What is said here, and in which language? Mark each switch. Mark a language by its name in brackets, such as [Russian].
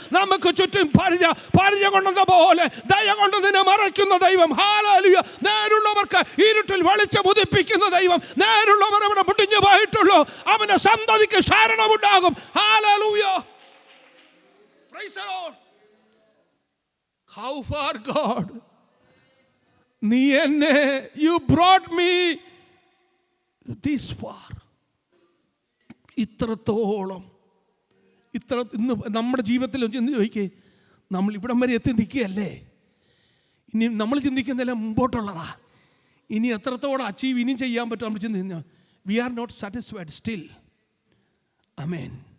[Malayalam] നമുക്ക് ചുറ്റും പരിചയം കൊണ്ടെന്ന പോലെ ദയ കൊണ്ട് നിന്നെ മറയ്ക്കുന്ന ദൈവം. ഹല്ലേലൂയ. നേരുള്ളവർക്ക് ഇരുട്ടിൽ വെളിച്ചം ഉദിപ്പിക്കുന്ന ദൈവം. നേരുള്ളവർ അവിടെ മുടിഞ്ഞു പോയിട്ടുള്ളൂ, അവന്റെ സന്തതിക്ക് ശരണമുണ്ടാകും. [English] Hallelujah. Praise the lord. How far God, [Malayalam] നീ എന്നെ, [English] you brought me this far. [Malayalam] ഇത്രത്തോളം ഇന്ന് നമ്മുടെ ജീവിതത്തിൽ ചെന്ന് ചോദിക്കേ, നമ്മൾ ഇവിടം വരെ എത്തി നിൽക്കുകയല്ലേ? ഇനി നമ്മൾ ചിന്തിക്കുന്നതെല്ലാം മുമ്പോട്ടുള്ളതാ. ഇനി എത്രത്തോളം അച്ചീവ് ഇനിയും ചെയ്യാൻ പറ്റും നമ്മൾ ചിന്തിക്കുന്ന. [English] We are not satisfied still. Amen.